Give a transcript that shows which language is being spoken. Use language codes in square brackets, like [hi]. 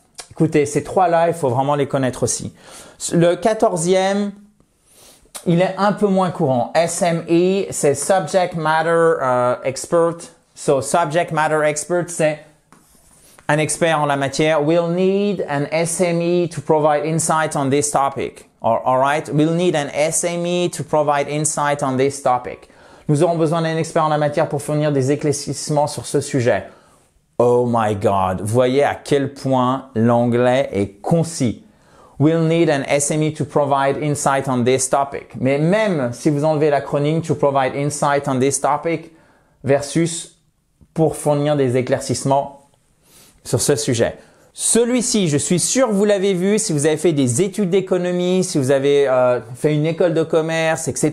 [fr] Écoutez, ces trois-là, il faut vraiment les connaître aussi. Le 14e, il est un peu moins courant. SME, c'est Subject Matter Expert. [en] So, Subject Matter Expert, [fr] c'est un expert en la matière. [en] We'll need an SME to provide insight on this topic. All right? We'll need an SME to provide insight on this topic. [fr] Nous aurons besoin d'un expert en la matière pour fournir des éclaircissements sur ce sujet. [en] Oh my God! [fr] Vous voyez à quel point l'anglais est concis. [en] We'll need an SME to provide insight on this topic. [fr] Mais même si vous enlevez l'acronyme [en] to provide insight on this topic [fr] versus pour fournir des éclaircissements sur ce sujet. Celui-ci, je suis sûr que vous l'avez vu si vous avez fait des études d'économie, si vous avez fait une école de commerce, etc.